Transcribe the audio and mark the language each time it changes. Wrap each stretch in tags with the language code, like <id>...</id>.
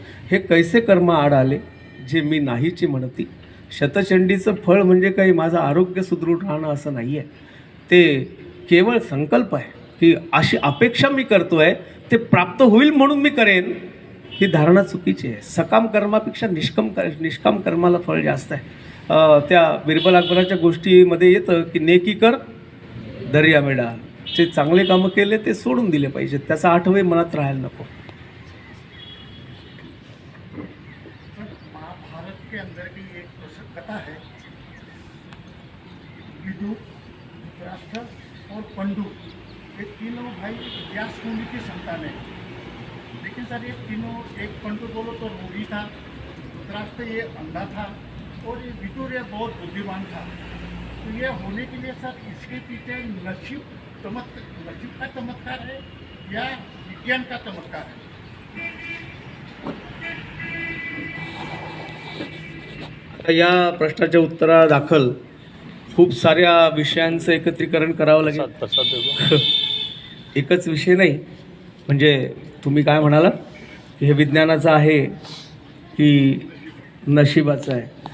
<mr>हे कैसे कर्म आड आले जे मी नाहीची म्हणती. शतचंडीचं फळ म्हणजे काही माझं आरोग्य सुदृढ राहणं असं नाही आहे, ते केवळ संकल्प आहे की अशी अपेक्षा मी करतो आहे, ते प्राप्त होईल म्हणून मी करेन, ही धारणा चुकीची आहे. सकाम कर्मापेक्षा निष्काम कर्माला फळ जास्त आहे. त्या बिरबल अकबराच्या गोष्टीमध्ये येतं की</mr> <hi>नेकी कर दर्या में डाल,</hi> <mr>जे चांगले कामं केले ते सोडून दिले पाहिजेत, त्याचा आठवही मनात राहायला नको.</mr> <hi>महाभारत के अंदर की एक प्रसिद्ध कथा है, विदुर, धृतराष्ट्र और पंडु, ये तीनों भाई व्यास मुनि की संतान है. लेकिन सर ये तीनों, एक पंडु बोलो तो रोगी था, धृतराष्ट्र ये अंधा था, और ये विदुर ये बहुत बुद्धिमान था. तो ये होने के लिए सर इसके पीछे नसीब का चमत्कार है या विज्ञान का चमत्कार है?</hi> <mr>आता या प्रश्नाच्या उत्तरादाखल खूप साऱ्या विषयांचं एकत्रीकरण करावं लागेल. एकच विषय नाही, म्हणजे तुम्ही काय म्हणालात की हे विज्ञानाचं आहे की नशिबाचं आहे.</mr>